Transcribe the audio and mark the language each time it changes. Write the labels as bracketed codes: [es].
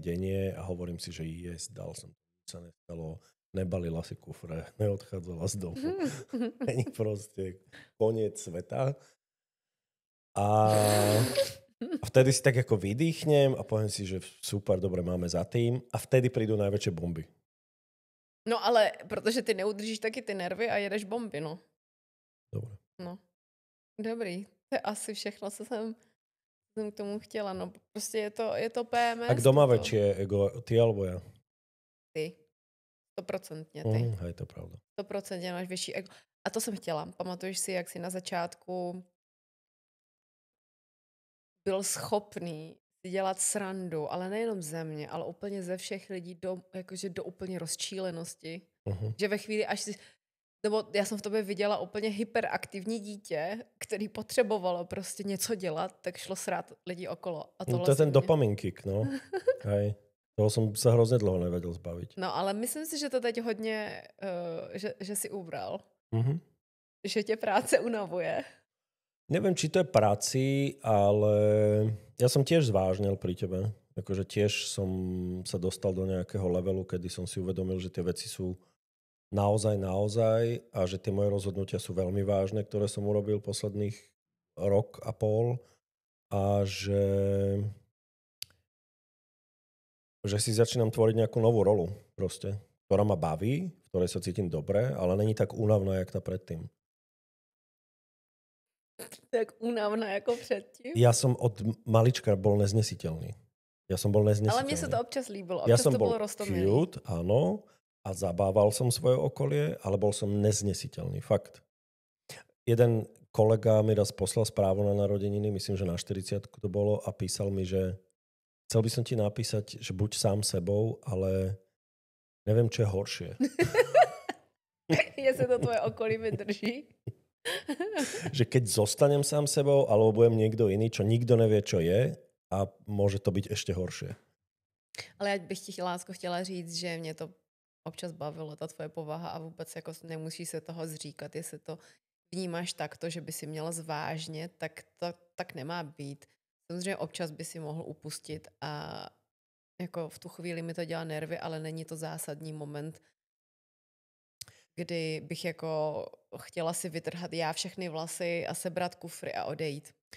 [sk] deň je a hovorím si, že dal som, sa nestalo, nebalila si kufre, neodchádzala z domu. Není proste koniec sveta. A vtedy si tak ako vydýchnem a poviem si, že super, dobre, máme za tým a vtedy prídu najväčšie bomby. [cs] No ale protože ty neudržíš taky ty nervy a jedeš bomby, no. [sk] Dobre. [cs] No. Dobrý. To je asi všechno, co jsem k tomu chtěla. No prostě je to PMS. [sk] A kdo má väčšie ego? Ty alebo ja? [cs] Ty. 100% ty. [sk] Hej, to je pravda. [cs] 100% máš větší ego. A to jsem chtěla. Pamatuješ si, jak jsi na začátku byl schopný si dělat srandu, ale nejenom ze mě, ale úplně ze všech lidí do úplně rozčílenosti. Že ve chvíli, až si... Nebo já jsem v tobě viděla úplně hyperaktivní dítě, který potřebovalo prostě něco dělat, tak šlo srát lidi okolo. A [sk] to je ten dopamin kick, no. Hej. Toho som sa hrozne dlho nevedel zbaviť. [cs] No, ale myslím si, že to teď hodně, že si ubral. Že tě práce unavuje. [sk] Neviem, či to je práci, ale ja som tiež zvážnil pri tebe. Akože tiež som sa dostal do nejakého levelu, kedy som si uvedomil, že tie veci sú naozaj a že tie moje rozhodnutia sú veľmi vážne, ktoré som urobil posledných rok a pol a že si začínam tvoriť nejakú novú rolu proste, ktorá ma baví, v ktorej sa cítim dobre, ale není tak únavná, jak tá predtým. [cs] Tak únavná jako předtím. [sk] Ja som od malička bol neznesiteľný. Ale mne sa to občas líbilo. Ja Občas som to bol bolo roztomilý. cute, áno, a zabával som svoje okolie, ale bol som neznesiteľný, fakt. Jeden kolega mi raz poslal správu na narodeniny, myslím, že na 40 to bolo, a písal mi, že chcel by som ti napísať, že buď sám sebou, ale neviem, čo je horšie. [cs] Jestli to tvoje okolí vydrží. [sk] Že keď zostanem sám sebou, alebo budem niekto iný, čo nikto nevie, čo je, a môže to byť ešte horšie. [cs] Ale já bych ti, lásko, chtěla říct, že mě to občas bavilo, ta tvoje povaha, a vůbec jako nemusíš se toho zříkat. Jestli to vnímáš takto, že by si měl zvážně, tak to tak nemá být. Samozřejmě občas by si mohl upustit a jako v tu chvíli mi to dělá nervy, ale není to zásadní moment, kdy bych jako chtěla si vytrhat já všechny vlasy a sebrat kufry a odejít.